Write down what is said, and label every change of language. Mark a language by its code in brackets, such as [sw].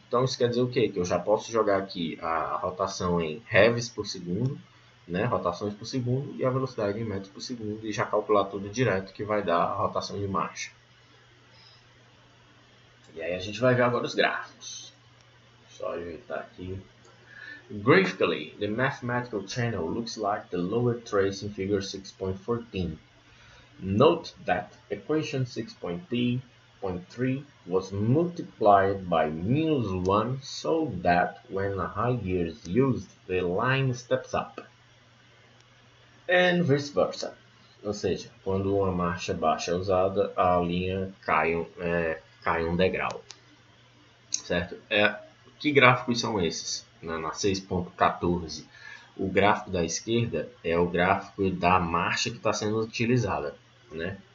[pt] Então isso quer dizer o quê? Que eu já posso jogar aqui a rotação em revs por segundo, né? Rotações por segundo, e a velocidade em metros por segundo, e já calcular tudo direto, que vai dar a rotação de marcha. E aí a gente vai ver agora os gráficos. Só ajeitar aqui. [en] Graphically, the mathematical channel looks like the lower trace in figure 6.14. Note that equation 6.3 was multiplied by -1 so that when a high gear is used, the line steps up. And vice versa. [pt] Ou seja, quando uma marcha baixa é usada, a linha cai um degrau. Certo? Que gráficos são esses? Na 6.14, o gráfico da esquerda é o gráfico da marcha que está sendo utilizada, né?